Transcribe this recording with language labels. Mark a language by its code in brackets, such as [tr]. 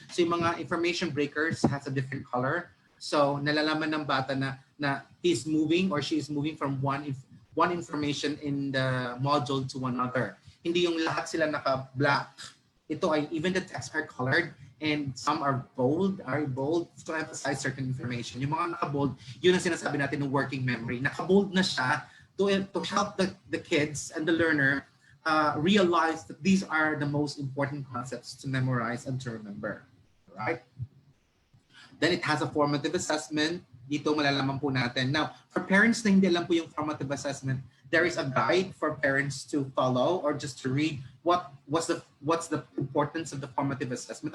[en] So yung mga information breakers has a different color. [tl] So nalalaman ng bata na [en] he's moving or she is moving from one information in the module to another. [tl] Hindi yung lahat sila naka-black. Ito ay [en] even the texts are colored and some are bold to emphasize certain information. [tl] Yung mga naka-bold, yun ang sinasabi natin ng working memory. Naka-bold na siya [en] to help the kids and the learner realize that these are the most important concepts to memorize and to remember. Right? Then it has a formative assessment. [tl] Dito malalaman po natin. [en] Now, for parents [tl] na hindi alam po yung [en] formative assessment, there is a guide for parents to follow or just to read what's the importance of the formative assessment.